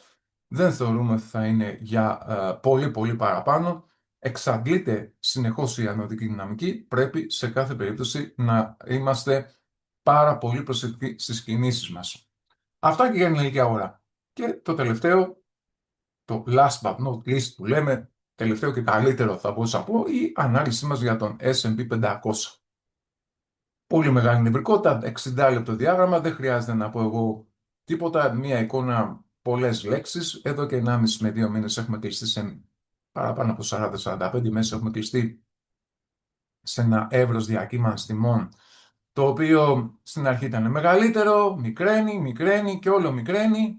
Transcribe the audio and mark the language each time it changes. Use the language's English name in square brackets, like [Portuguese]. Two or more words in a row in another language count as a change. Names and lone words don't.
[Greek] Δεν θεωρούμε ότι θα είναι για πολύ πολύ παραπάνω. Εξαντλείται συνεχώς η ανωδική δυναμική. Πρέπει σε κάθε περίπτωση να είμαστε πάρα πολύ προσεκτικοί στις κινήσεις μας. Αυτά και για την ελληνική αγορά. Και το τελευταίο, το [English] last but not least [Greek] που λέμε, τελευταίο και καλύτερο θα μπορούσα να πω, η ανάλυση μας για τον S&P 500. Πολύ μεγάλη νευρικότητα, 60 λεπτό διάγραμμα, δεν χρειάζεται να πω εγώ τίποτα, μία εικόνα, πολλές λέξεις. Εδώ και 1,5 με 2 μήνες έχουμε κλειστεί σε παραπάνω από 40-45 μέσα, έχουμε κλειστεί σε ένα εύρος διακύμανσης τιμών, το οποίο στην αρχή ήταν μεγαλύτερο, μικραίνει και όλο μικραίνει.